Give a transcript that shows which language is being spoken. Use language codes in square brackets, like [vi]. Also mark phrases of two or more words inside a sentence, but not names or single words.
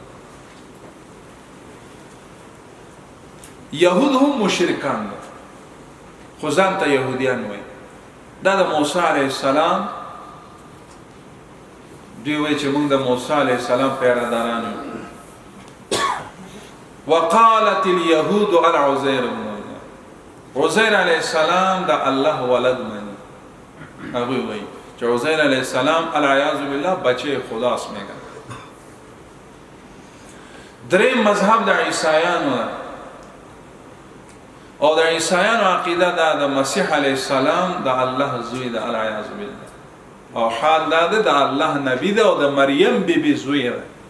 [ps] یهود هم مشرکان ده خو ځان ته یهودیان وایي. دا د موسی علیه السلام دوی وایي چې موږ د موسی علیه السلام پیراداران یو. [ar] وقالت اليهود العزیر ابن الله. [ps] عزیر علیه السلام د الله ولد مني. هغوی وایي چې عزیر علیه السلام [ar] العیاذ بالله [fa] بچه خداست میگن. [ps] دریم مذهب د عیسایانو ده او د عیسایانو عقیده دا د مسیح علیه السلام د الله زوی ده [ar] العیاذ بالله [ps] او حال دا ده د الله نبی ده او د مریم بیبی زوی ده.